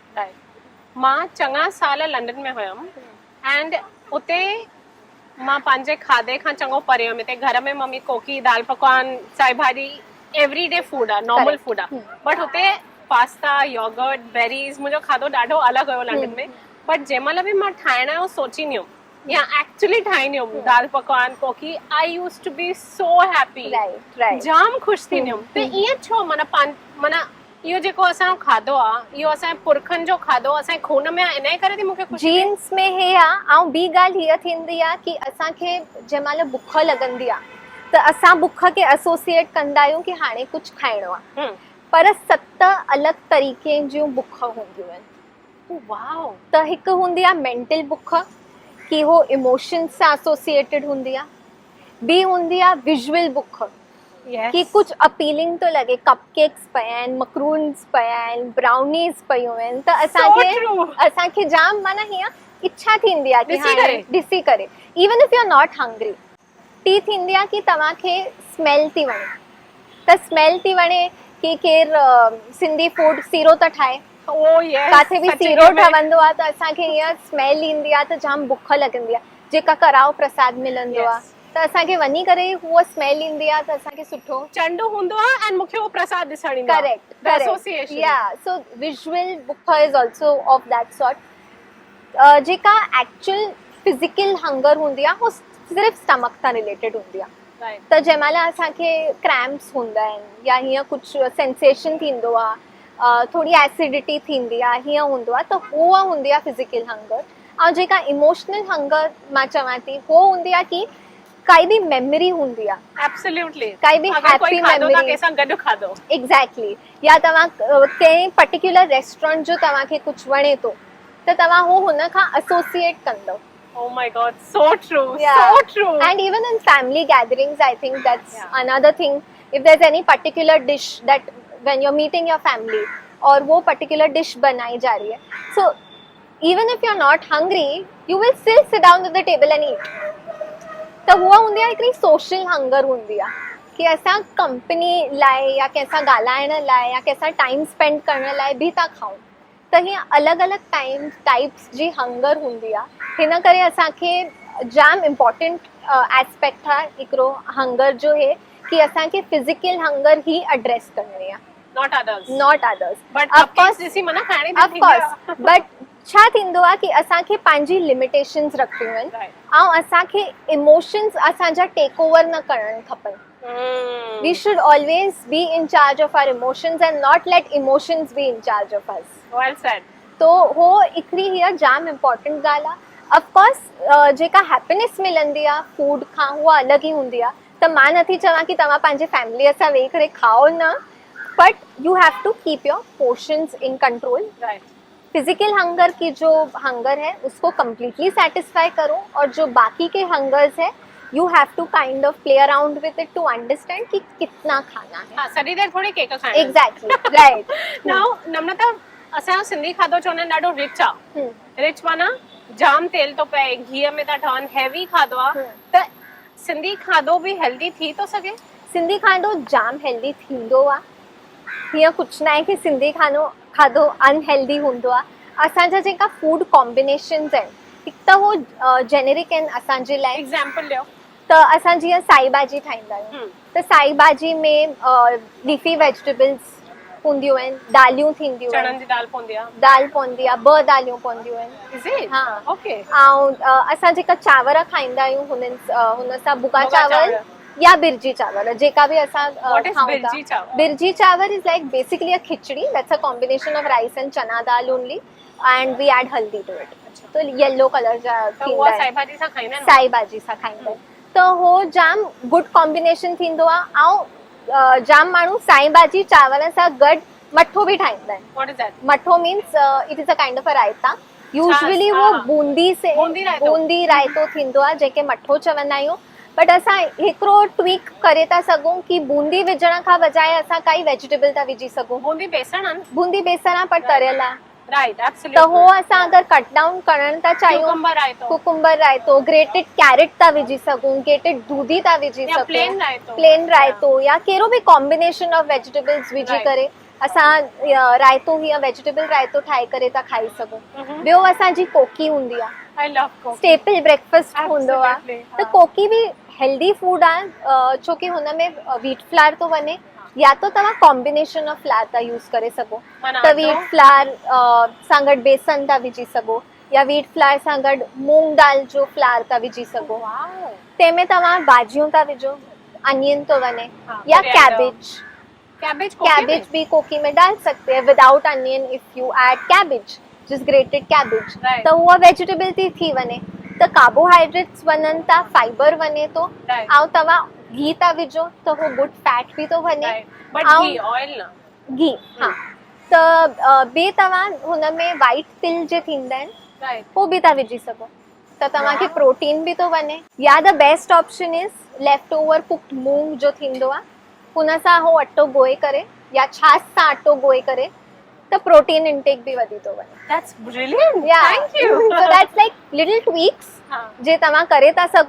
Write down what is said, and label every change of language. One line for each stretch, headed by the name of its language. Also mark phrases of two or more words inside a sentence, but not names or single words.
Sindhi: मां चङा साल लंडन में हुयमि एंड उते मां पंहिंजे खाधे खां चङो परे हुयमि। हिते घर में मम्मी कोकी, दाल पकवान, साई भाॼी
English: everyday food
Sindhi: आहे,
English: normal food
Sindhi: आहे। बट हुते
English: pasta, yogurt, berries,
Sindhi: मुंहिंजो खाधो ॾाढो अलॻि हुयो लंडन में। बट जंहिं महिल बि मां ठाहिण जो सोचींदी हुयमि या एक्चुअली ठाहींदी हुयमि दाल पकवान, कोकी,
English: I used to be so happy,
Sindhi: जाम ख़ुशि थींदी हुयमि। त ईअं छो? माना इहो जेको असांजो खाधो आहे, इहो असांजे पुरखनि जो खाधो असांजे खून में आहे, इन जे करे थी मूंखे ख़ुशी थिए। जीन्स में हे आहे। ऐं ॿी ॻाल्हि हीअ थींदी आहे कि असांखे जंहिं महिल बुख लॻंदी आहे त असां बुख खे एसोसिएट कंदा आहियूं कि हाणे कुझु खाइणो आहे, पर 7 अलॻि तरीक़े जूं बुख हूंदियूं आहिनि। वाओ। त हिकु हूंदी आहे मेंटल बुख, कि हो इमोशंस सां एसोसिएटेड हूंदी आहे। ॿी हूंदी आहे विजुअल बुख, कि कुझु अपीलिंग थो लॻे, कपकेक्स पिया आहिनि, मकरून्स पिया आहिनि, ब्राउनीज़ पियूं आहिनि, त असांखे जाम माना हीअं इच्छा थींदी आहे कि ॾिसी करे
English: even if you are not hungry.
Sindhi: टी थींदी आहे कि तव्हांखे स्मेल थी वणे, त स्मेल थी वणे कि केरु सिंधी फूड सीरो था ठाहे, किथे बि सीरो ठहंदो आहे त असांखे हीअं स्मेल ईंदी आहे त जाम बुख लॻंदी आहे। जेका कराओ प्रसाद मिलंदो आहे त असांखे वञी करे हूअ स्मेल ईंदी आहे त असांखे सुठो चंडू हूंदो आहे एंड मूंखे उहो प्रसाद ॾिसण ईंदो आहे।
English: Correct association. या so visual बुख is also of that sort.
Sindhi: जेका
English: actual physical hunger
Sindhi: हूंदी आहे, उहो सिर्फ़ु स्टमक सां रिलेटेड हूंदी आहे। त जंहिं महिल असांखे क्रैम्प्स हूंदा आहिनि या हीअं कुझु सेंसेशन थींदो आहे, थोरी एसिडिटी थींदी आहे, हीअं हूंदो आहे, त उहा हूंदी आहे
English: physical hunger.
Sindhi: ऐं जेका
English: emotional hunger
Sindhi: मां चवां थी, उहो हूंदी आहे कि काई बि मेमोरी हूंदी आहे। एब्सोल्युटली। काई बि
English: happy memory
Sindhi: कंहिंसां गॾु खाधो। एग्जैक्टली। या तव्हां कंहिं
English: particular restaurant
Sindhi: जो तव्हांखे कुझु वणे थो त तव्हां हू हुन खां एसोसिएट कंदव।
English: Oh my God, so true, so true. And even in family gatherings, I think that's another thing. If there's any particular dish that when you're meeting your family,
Hindi: और वो
English: particular dish
Hindi: बनाई जा रही है,
English: so even if you're not hungry, you will still sit down at the table and eat.
Sindhi: त हुआ हूंदी आहे हिकिड़ी
English: social hunger
Sindhi: हूंदी आहे कि असां कंपनी लाइ या कंहिंसां ॻाल्हाइण लाइ या कंहिंसां
English: time spend
Sindhi: करण लाइ बि था खाऊं। त हीअं अलॻि अलॻि टाइप्स जी हंगर हूंदी आहे। हिन करे असांखे जाम
English: important aspect
Sindhi: आहे हिकिड़ो हंगर जो है कि असांखे
English: physical hunger
Sindhi: ही एड्रेस करणी आहे,
English: not others.
Sindhi: बट छा थींदो आहे कि असांखे पंहिंजी लिमिटेशन्स रखियूं आहिनि ऐं असांखे इमोशन्स असांजा
English: take over
Sindhi: न करणु खपनि।
English: We should always be in charge of our emotions and not let emotions be in charge of us. Well said.
Sindhi: तो हो हिकिड़ी हीअ जाम इम्पोर्टेंट ॻाल्हि आहे. ऑफकोर्स जेका हैप्पीनेस मिलंदी आहे फूड खां उहा अलॻि ई हूंदी आहे. त मां नथी चवां की तव्हां पंहिंजे फैमिलीअ सां वेही करे खाओ न,
English: But you have to keep your portions in control. Right. physical hunger
Hindi: की जो हंगर है उसको
English: completely satisfy
Hindi: करो, और जो बाकी के हंगर्स है
English: you have to kind of play around with it to understand
Hindi: कि कितना खाना है. हाँ,
Sindhi: सॼी देरि थोरी केक खाइणा.
English: Exactly right. Now Namrata,
Sindhi: असांजो सिंधी खाधो चवंदा आहिनि ॾाढो रिच आहे. रिच माना जाम तेल थो पए, घीअ में था ठहनि, हैवी खाधो आहे. त सिंधी खाधो बि हेल्दी थी थो सघे? सिंधी खाधो जाम हेल्दी थींदो आहे. हीअं कुझु न आहे की सिंधी खाधो अनहेल्दी हूंदो आहे. असांजा जेका
English: food combinations
Sindhi: आहिनि हिकु त उहो जेनेरिक आहिनि असांजे लाइ. एग्जाम्पल ॾियो. त असां जीअं साई भाॼी ठाहींदा आहियूं त साई भाॼी में
English: leafy vegetables
Sindhi: हूंदियूं आहिनि, दालियूं थींदियूं चणनि आहिनि, जी दाल पवंदी आहे. दाल पवंदी आहे, 2 दालियूं पवंदियूं आहिनि.
English: Is it?
Hindi: हाँ.
English: Okay.
Sindhi: ऐं असां जेका चांवर खाईंदा आहियूं हुन सां भुॻा भुॻा चांवर चांवर. या बिरजी चांवर जेका बि असां
English: What is
Sindhi: खाऊं था. बिरजी चांवर?
English: बिरजी चांवर is like basically a khichdi. That's a combination of rice and chana dal only and we add haldi to it.
Sindhi: तो
English: yellow color
Sindhi: जा त थींदा उहा आहिनि. साई भाॼी सां खाईंदा आहिनि. साई भाॼी सां खाईंदा आहिनि. त हो जाम गुड कॉम्बिनेशन थींदो आहे. ऐं जाम माण्हू साई भाॼी चांवर सां गॾु मठो बि ठाहींदा आहिनि.
English: What is that? मठो means it is a kind of a raita. यूजुअली
Sindhi: हा,
Hindi: वो
Sindhi: हा.
Hindi: बूंदी से
Sindhi: बूंदी रायतो. बूंदी रायतो थींदो आहे जेके मठो चवंदा आहियूं. बट असां हिकिड़ो ट्वीक करे था सघूं कि बूंदी विझण खां बजाए असां काई वेजिटेबल था विझी सघूं. बूंदी बेसण आहे. बूंदी बेसण आहे पर तरियल आहे.
English: राइट,
Sindhi: त
English: एब्सोल्युटली.
Sindhi: हो असां अगरि
English: cut down
Sindhi: करण था चाहियूं, क्यूकम्बर रायतो कुकुम्बर रायतो,
English: grated carrot
Sindhi: था विझी सघूं, ग्रेटेड दूधी था विझी या सघूं, प्लेन रायतो. प्लेन रायतो या कहिड़ो बि
English: combination of vegetables
Sindhi: विझी
English: Right.
Sindhi: करे असां रायतो हीअं वेजिटेबल रायतो ठाहे करे था खाई सघूं. Mhm. ॿियो असांजी कोकी हूंदी आहे.
English: I love coffee. staple breakfast
Sindhi: हूंदो आहे.
English: Absolutely,
Sindhi: त हा. कोकी बि
English: healthy food
Sindhi: आहे छोकी हुन में
English: wheat flour
Sindhi: थो वञे, या तो तव्हां
English: combination of flour
Sindhi: था यूज़ करे सघो. माना त
English: wheat flour
Sindhi: सां गॾु बेसन था विझी सघो, या
English: wheat flour
Sindhi: सां गॾु मूंग दाल जो फ्लावर था विझी सघो.
English: Wow.
Sindhi: तंहिंमें तव्हां भाॼियूं था विझो,
Hindi: अनियन तो बने, हाँ,
Sindhi: या
English: coriander. कैबेज. कैबेज
Hindi: कैबेज भी कोकी में डाल सकते हैं
English: without onion if you add cabbage, just grated cabbage. Right.
Sindhi: त उहा वेजिटेबल थी वञे. त कार्बोहाइड्रेट्स वञनि था, फाइबर वञे थो, Right. ऐं तव्हां घी था विझो त उहो
English: good fat
Sindhi: बि थो वञे. बट ऐं घी ऑयल न. घी हा. त ॿिए तव्हां हुन में वाइट तिल जे थींदा आहिनि
English: राइट.
Sindhi: उहो बि था विझी सघो, त तव्हांखे
English: Wow.
Sindhi: प्रोटीन बि थो वञे. या
English: the best option is left over cooked
Sindhi: मूंग जो थींदो आहे, हुन सां उहो अटो ॻोहे करे या छाछ सां अटो ॻोहे करे त
English: protein intake
Sindhi: बि वधी थो वञे.
English: That's brilliant. Yeah. Thank you. So that's like little tweaks
Hindi: हां.
Sindhi: जे तव्हां करे था सघो.